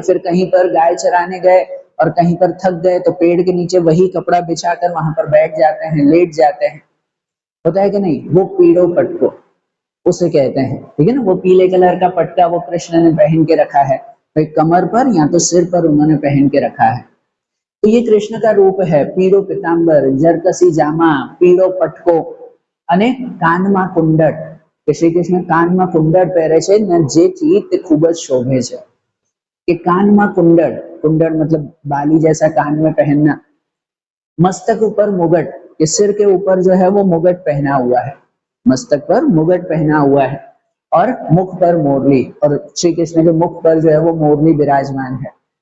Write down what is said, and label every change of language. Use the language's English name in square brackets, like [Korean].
[Hindi] फिर कहीं पर गाय चराने गए और कहीं पर थक गए तो पेड़ के नीचे वही कपड़ा बिछाकर वहां पर बैठ जाते हैं, लेट जाते हैं, होता है कि नहीं, वो पीड़ो पटको उसे कहते हैं, ठीक है ना। वो पीले कलर का पटका वो कृष्ण ने पहन के रखा है, भाई कमर पर या तो सिर पर उन्होंने पहन के रखा है। तो ये कृष्ण का रूप है, पीड़ो पितांबर, जरकसी जामा, पीड़ो पटको [Gujarati] અને કાનમાં કુંડળ, કે શ્રી કૃષ્ણ કાનમાં કુંડળ પહેરે છે ને જેથી તે ખૂબ જ શોભે છે। કે કાનમાં કુંડળ, કુંડળ [Hindi] मतलब बाली जैसा कान में पहनना, मस्तक ऊपर मुगट, कि सिर के ऊपर जो है वो मुगट पहना हुआ है, मस्तक पर मुगट पहना हुआ है, और मुख पर मोरली, और श्री कृष्ण के मुख पर जो है वो मोरली विराजमान है।